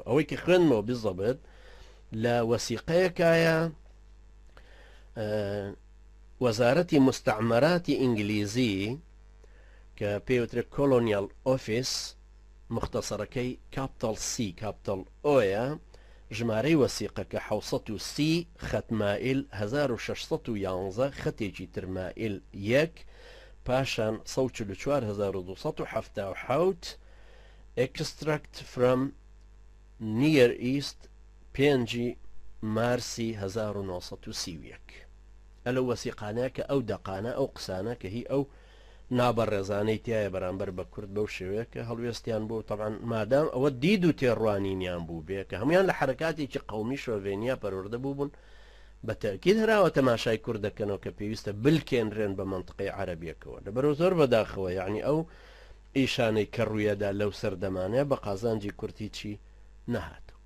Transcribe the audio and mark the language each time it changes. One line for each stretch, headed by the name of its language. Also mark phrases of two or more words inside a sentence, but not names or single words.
Central Kurdish: ئەوەی کە خوێنمەوە بزەبێت لە وەسیقەیەکایە وەزارەتی مستعمەراتی ئینگلیزی کە پێوترێت
English: colonial office
Central Kurdish: مختصەرەکەی
English: capital C capital
Central Kurdish: ئۆیە ژمارەی وەسیقەکە 630 خەتمائیل 1611 خەتێکی ترمائیل 1 پاشان 144277
English: extract from near east
Central Kurdish: 5 مارسی 1931 ئەلە وەسیقانەیە کە ئەو دەقانە ئەو قسانە کە هی ئەو نابەڕێزانەی تایە بەرامبەر بە کورد بەو شێوەیە کە هەڵوێستیان بوو طبعاً مادام ئەوە دید و تێڕوانینیان بوو بێ کە هەمویان لە حرکاتێکی قەومی شۆڤێنیا پەروەردە بوو بوون بە تەکید هەراوە تەماشای کورد دەکەنەوە کە پێویستە بلکێنرێن بە منطقەی عەرەبیەکەوە لەبەرەوە زۆر بەداخەوە یعنی ئەو ئیشانەی کە ڕوویەدا لەو سەردەمانەیە بە قازانجی کورتی چی نەهاتەوە.